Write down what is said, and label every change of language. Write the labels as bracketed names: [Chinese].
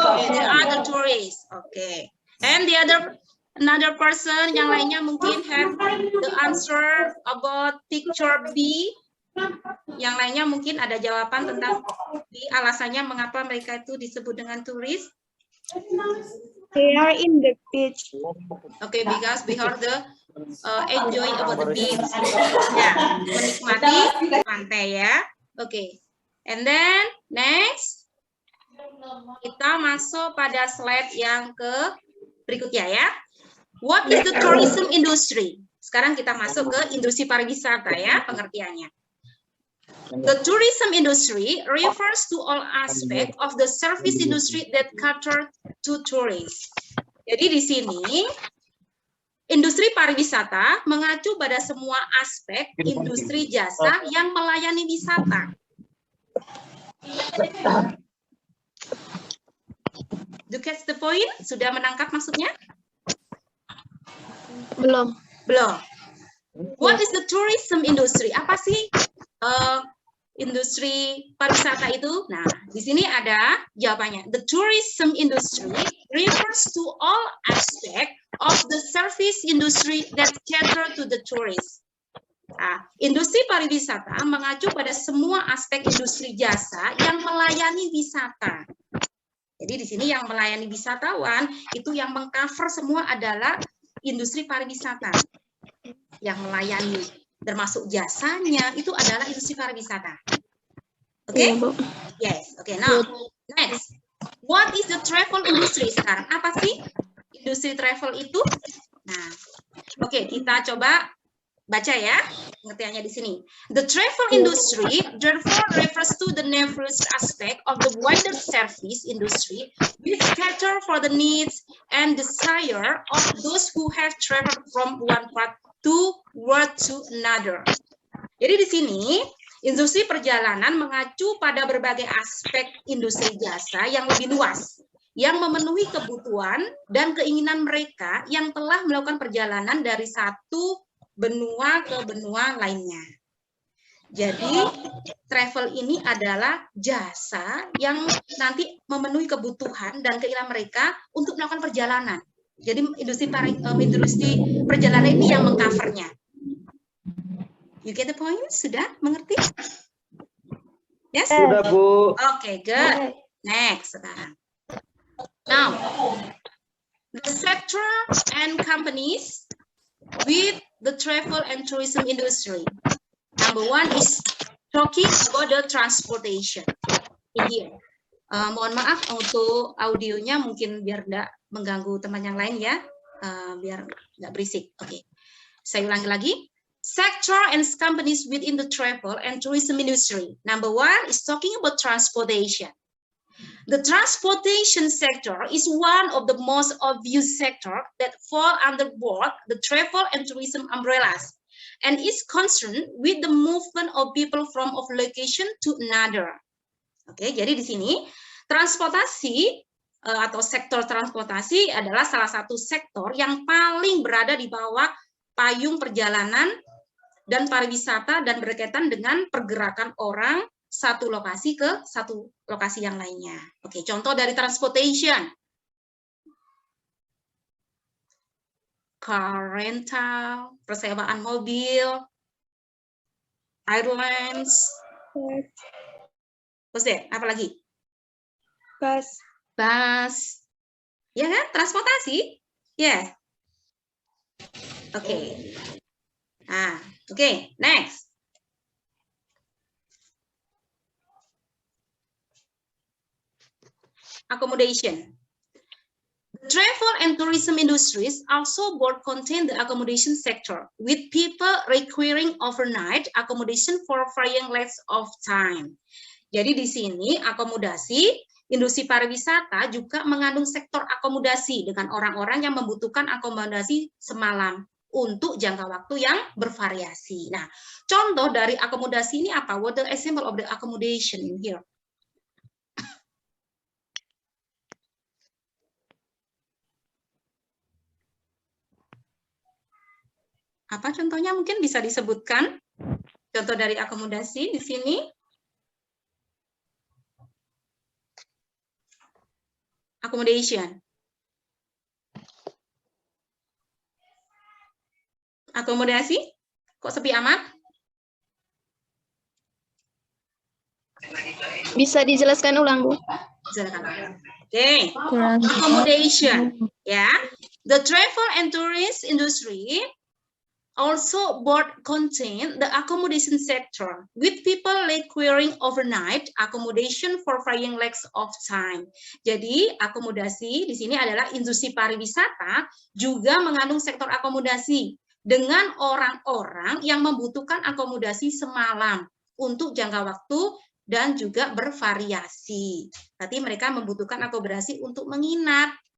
[English] They are the tourists. Okay. And the another person [Indonesian] yang lainnya mungkin [English] have the answer about picture B. [Indonesian] Yang lainnya mungkin ada jawaban tentang di alasannya mengapa mereka itu disebut dengan turis. [English] They are in the beach. Okay, because we have the enjoy about the beach. [Indonesian] Ya, menikmati pantai ya. Okay. [English] And then next [Indonesian] kita masuk pada slide yang berikutnya ya. [English] What is the tourism industry? [Indonesian] Sekarang kita masuk ke industri pariwisata ya, pengertiannya. [English] The tourism industry refers to all aspect of the service industry that cater to tourists. [Indonesian] Jadi di sini industri pariwisata mengacu pada semua aspek industri jasa yang melayani wisata. [English] Do you catch the point? [Indonesian] Sudah menangkap maksudnya? Belum. Belum. [English] What is the tourism industry? [Indonesian] Apa sih industri pariwisata itu? Nah, di sini ada jawabannya. [English] The tourism industry refers to all aspect of the service industry that cater to the tourist. [Indonesian] Nah, industri pariwisata mengacu pada semua aspek industri jasa yang melayani wisata. Jadi di sini yang melayani wisatawan itu yang mengcover semua adalah industri pariwisata. Yang melayani termasuk jasanya itu adalah industri pariwisata. Oke? Iya, Bu. [English] Yes. Oke, now next. What is the travel industry sekarang? [Indonesian] Apa sih industri travel itu? Nah, oke, kita coba baca ya pengertiannya di sini. [English] The travel industry therefore refers to the diverse aspect of the wider service industry which cater for the needs and desire of those who have traveled from one part to another. [Indonesian] Jadi di sini industri perjalanan mengacu pada berbagai aspek industri jasa yang lebih luas yang memenuhi kebutuhan dan keinginan mereka yang telah melakukan perjalanan dari satu benua ke benua lainnya. Jadi travel ini adalah jasa yang nanti memenuhi kebutuhan dan keinginan mereka untuk melakukan perjalanan. Jadi industri perjalanan ini yang mengcovernya. [English] You get the point? [Indonesian] Sudah mengerti? [English] Yes? [Indonesian] Sudah, Bu. [English] Okay, good. Next sekarang. Now, the sector and companies with the travel and tourism industry. Number one is talking about the transportation. In here. [Indonesian] Mohon maaf untuk audionya mungkin biar tidak mengganggu teman yang lain ya. Biar nggak berisik. Oke. Saya ulangi lagi. [English] Sector and companies within the travel and tourism industry. Number one is talking about transportation. The transportation sector is one of the most obvious sector that fall under both the travel and tourism umbrellas. and is concerned with the movement of people from one location to another. [Indonesian] Oke, jadi di sini transportasi atau sektor transportasi adalah salah satu sektor yang paling berada di bawah payung perjalanan dan pariwisata dan berkaitan dengan pergerakan orang satu lokasi ke satu lokasi yang lainnya. Oke, contoh dari transportation. [English] Car rental, [Indonesian] persewaan mobil, [English] airlines. [Indonesian] Terus deh, apa lagi? Bus. Ya kan? Transportasi. Ya. Yeah. Oke. Nah, oke, next. [English] Accommodation. The travel and tourism industries also both contain the accommodation sector, with people requiring overnight accommodation for varying lengths of time. [Indonesian] Jadi di sini akomodasi, industri pariwisata juga mengandung sektor akomodasi dengan orang-orang yang membutuhkan akomodasi semalam untuk jangka waktu yang bervariasi. Nah, contoh dari akomodasi ini apa? [English] What the example of the accommodation in here? [Indonesian] Apa contohnya mungkin bisa disebutkan? Contoh dari akomodasi di sini. [English] Accommodation. [Indonesian] Akomodasi? Kok sepi amat? Bisa dijelaskan ulang, Bu? Oke. Accommodation. Ya. [English] The travel and tourist industry also both contain the accommodation sector, with people requiring overnight accommodation for varying lengths of time. [Indonesian] Jadi akomodasi di sini adalah industri pariwisata juga mengandung sektor akomodasi dengan orang-orang yang membutuhkan akomodasi semalam untuk jangka waktu dan juga bervariasi. Berarti mereka membutuhkan akomodasi untuk menginap.